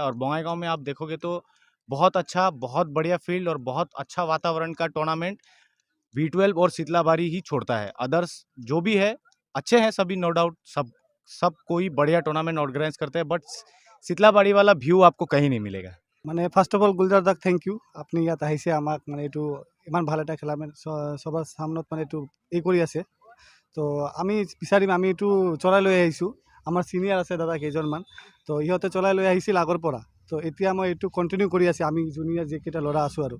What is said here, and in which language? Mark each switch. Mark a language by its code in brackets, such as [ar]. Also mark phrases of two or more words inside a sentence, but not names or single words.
[hi] और बङाइगांव में आप देखोगे तो बहुत अच्छा, बहुत बढ़िया फील्ड और बहुत अच्छा वातावरण का टूर्नामेंट V12 और शीतलाबारी ही छोड़ता है। अदर्स जो भी है अच्छे हैं सभी, [en] no doubt, [hi] सब कोई बढ़िया [en] tournament organize [hi] करते हैं, बट शीतलाबाड़ी वाला व्यू आपको कहीं नहीं मिलेगा। [as] মানে [en] first of all [as] গুলজাৰ দাক [en] thank you, [as] আপুনি ইয়াত আহিছে আমাক মানে এইটো ইমান ভাল এটা খেলা মানে সবার সামনত মানে এইটো এই কৰি আছে। তো আমি বিচাৰিম আমি এইটো চলাই লৈ আহিছোঁ, আমাৰ চিনিয়ৰ আছে দাদা কেইজনমান, তো ইহঁতে চলাই লৈ আহিছিল আগৰ পৰা। তো এতিয়া মই এইটো কণ্টিনিউ কৰি আছে, আমি জুনিয়ৰ যিকেইটা ল'ৰা আছোঁ আৰু।